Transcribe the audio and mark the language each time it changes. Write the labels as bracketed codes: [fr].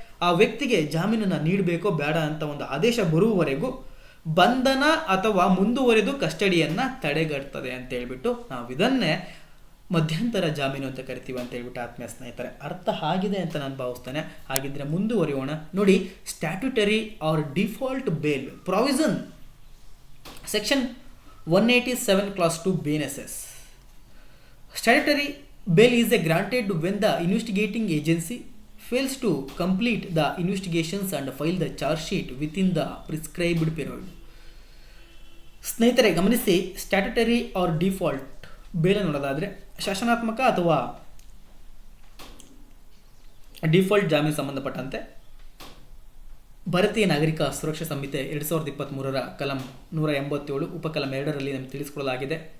[kn] ಆ ವ್ಯಕ್ತಿಗೆ ಜಾಮೀನನ್ನು ನೀಡಬೇಕೋ ಬೇಡ ಅಂತ ಒಂದು ಆದೇಶ ಬರುವವರೆಗೂ ಬಂಧನ ಅಥವಾ ಮುಂದುವರೆದು ಕಸ್ಟಡಿಯನ್ನು ತಡೆಗಟ್ತದೆ ಅಂತ ಹೇಳ್ಬಿಟ್ಟು ನಾವು ಇದನ್ನೇ ಮಧ್ಯಂತರ ಜಾಮೀನು ಅಂತ ಕರಿತೀವಿ ಅಂತ ಹೇಳ್ಬಿಟ್ಟು ಆತ್ಮೀಯ ಸ್ನೇಹಿತರೆ ಅರ್ಥ ಆಗಿದೆ ಅಂತ ನಾನು ಭಾವಿಸ್ತೇನೆ. ಹಾಗಿದ್ರೆ ಮುಂದುವರಿಯೋಣ. ನೋಡಿ, [en] Statutory or default bail provision section 187 clause 2 BNSS. Statutory bail is granted when the investigating agency fails to complete the investigations and file the charge sheet within the prescribed period. [kn] ಸ್ನೇಹಿತರೆ ಗಮನಿಸಿ, ಸ್ಟ್ಯಾಟ್ಯುಟರಿ ಆರ್ ಡಿಫಾಲ್ಟ್ ಬೇಲ್ ನೋಡೋದಾದರೆ ಶಾಸನಾತ್ಮಕ ಅಥವಾ default ಜಾಮೀನು ಸಂಬಂಧಪಟ್ಟಂತೆ ಭಾರತೀಯ ನಾಗರಿಕ ಸುರಕ್ಷಾ ಸಂಹಿತೆ 2023 ಕಲಂ 187 ಉಪಕಲಂ 2ರಲ್ಲಿ ನಮಗೆ ತಿಳಿಸಿಕೊಳ್ಳಲಾಗಿದೆ.